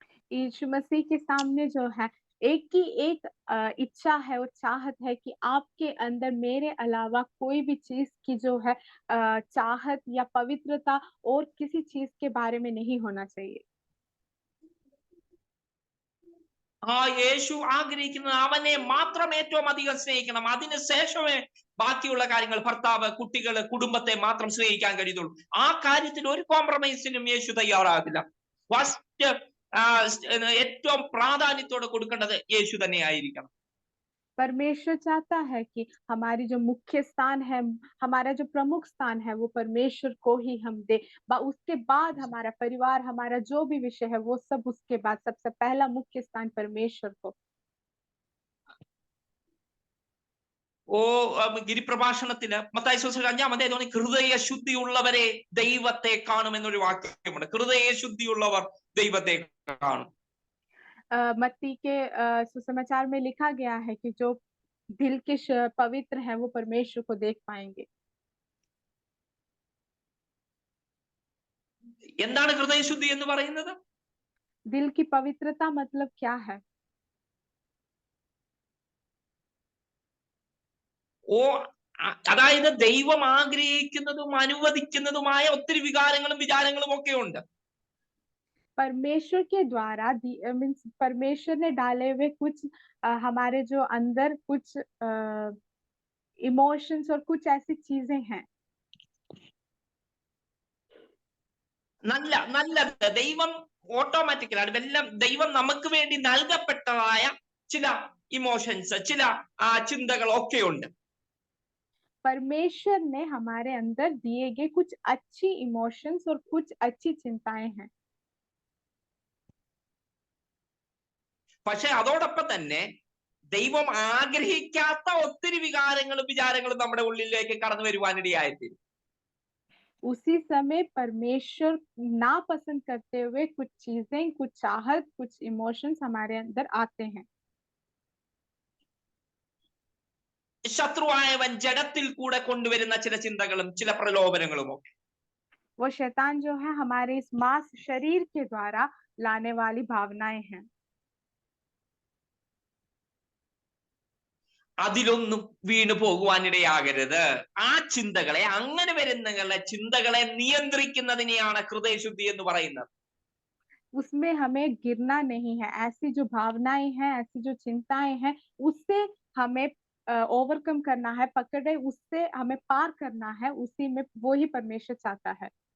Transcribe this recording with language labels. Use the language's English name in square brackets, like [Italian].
[Hindi] यीशु मसीह के सामने जो है एक ही एक इच्छा है और चाहत है कि आपके अंदर मेरे अलावा कोई भी चीज की जो है चाहत या पवित्रता और किसी चीज के बारे में नहीं होना चाहिए। [Malayalam] ആ യേശു ആഗ്രഹിക്കുന്നത് അവനെ മാത്രം ഏറ്റവും അധികം സ്നേഹിക്കണം, അതിനുശേഷമേ ബാക്കിയുള്ള കാര്യങ്ങൾ, ഭർത്താവ്, കുട്ടികള്, കുടുംബത്തെ മാത്രം സ്നേഹിക്കാൻ കഴിയുള്ളൂ. ആ കാര്യത്തിൽ ഒരു കോംപ്രമൈസിനും യേശു തയ്യാറാകില്ല. ഫസ്റ്റ് ഏറ്റവും പ്രാധാന്യത്തോടെ കൊടുക്കേണ്ടത് യേശു തന്നെ ആയിരിക്കണം. [Hindi] परमेश्वर चाहता है कि हमारी जो मुख्य स्थान है, हमारा जो प्रमुख स्थान है, वो परमेश्वर को ही हम दे। उसके बाद हमारा परिवार, हमारा जो भी विषय है वो सब उसके बाद, सबसे पहला मुख्य स्थान परमेश्वर को। [Malayalam] ഗിരിപ്രഭാഷണത്തില് മത്തായി സുവിശേഷം 5-ാം അധ്യായത്തിൽ ഹൃദയ ശുദ്ധിയുള്ളവരെ ദൈവത്തെ കാണുമെന്നൊരു വാക്യമുണ്ട്. ഹൃദയ ശുദ്ധിയുള്ളവർ ദൈവത്തെ കാണും. [Hindi] मत्ती के सुसमाचार में लिखा गया है कि जो दिल के पवित्र है वो परमेश्वर को देख पाएंगे। [Malayalam] എന്താണ് ഹൃദയശുദ്ധി എന്ന് പറയുന്നത്? [Hindi] दिल की पवित्रता मतलब क्या है? [Malayalam] അതായത് ദൈവം ആഗ്രഹിക്കുന്നതും അനുവദിക്കുന്നതുമായ ഒത്തിരി വികാരങ്ങളും വിചാരങ്ങളും ഒക്കെ ഉണ്ട്. [Hindi] परमेश्वर के द्वारा मीन्स परमेश्वर ने डाले हुए कुछ हमारे जो अंदर कुछ इमोशंस और कुछ ऐसी चीजें हैं। [Malayalam] നല്ലത് ദൈവം ഓട്ടോമാറ്റിക്കലാണ് എല്ലാം ദൈവം നമുക്ക് വേണ്ടി നൽകപ്പെട്ടതായ ചില ഇമോഷൻസ്, ചില ചിന്തകൾ ഒക്കെ ഉണ്ട്. [Hindi] परमेश्वर ने हमारे अंदर दिए गए कुछ अच्छी इमोशंस और कुछ अच्छी चिंताएं हैं। [Malayalam] പക്ഷെ അതോടൊപ്പം തന്നെ ദൈവം ആഗ്രഹിക്കാത്ത ഒത്തിരി വികാരങ്ങളും വിചാരങ്ങളും നമ്മുടെ ഉള്ളിലേക്ക് കടന്നു വരുവാനിടയായിത്തീരും. [Hindi] उसी समय परमेश्वर नापसंद करते हुए कुछ चीजें, कुछ चाहत, कुछ इमोशंस हमारे अंदर आते हैं। [Malayalam] ശത്രുവായവൻ ജഡത്തിൽ കൂടെ കൊണ്ടുവരുന്ന ചില ചിന്തകളും ചില പ്രലോഭനങ്ങളും ഒക്കെ [Hindi] वो शैतान जो है हमारे इस मांस शरीर के द्वारा लाने वाली भावनाएं हैं। [Malayalam] അതിലൊന്നും വീണു പോകുവാനിടയാകരുത്. ആ ചിന്തകളെ, അങ്ങനെ വരുന്ന ചിന്തകളെ നിയന്ത്രിക്കുന്നതിനെയാണ് ഹൃദയശുദ്ധി എന്ന് പറയുന്നത്. [Hindi] उसमें हमें गिरना नहीं है। ऐसी जो भावनाएं हैं, ऐसी जो चिंताएं हैं, उससे हमें ओवरकम करना है, पकड़े उससे हमें पार करना है। उसी में वो ही परमेश्वर चाहता है।